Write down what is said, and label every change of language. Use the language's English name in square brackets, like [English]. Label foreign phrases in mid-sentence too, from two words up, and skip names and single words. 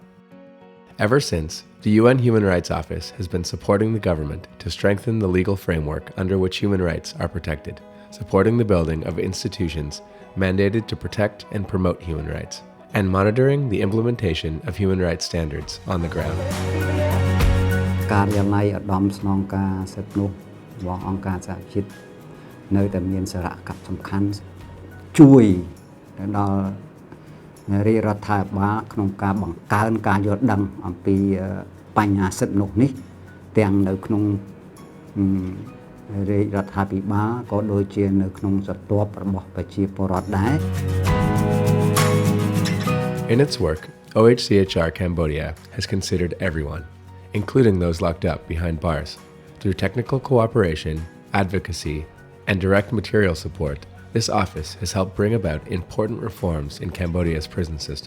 [English] Ever since, the UN Human Rights Office has been supporting the government to strengthen the legal framework under which human rights are protected, supporting the building of institutions mandated to protect and promote human rights, and monitoring the implementation of human rights standards on the ground. [Khmer] ការរៀបណៃឧត្តមស្នងការសិទ្ធិមនុស្សរបស់អង្គការសហជាតិនៅតែមានសារៈសំខាន់ជួយដល់រាជរដ្ឋាភិបាលក្នុងការបង្កើនការយល់ដឹងអំពីបញ្ហាសិទ្ធិមនុស្សនេះទាំងនៅក្នុងរាជរដ្ឋាភិបាលក៏ដូចជានៅក្នុងស្ទាប់របស់ប្រជាពលរដ្ឋដែរ [English] In its work, OHCHR Cambodia has considered everyone, including those locked up behind bars, through technical cooperation, advocacy, and direct material support. This office has helped bring about important reforms in Cambodia's prison system.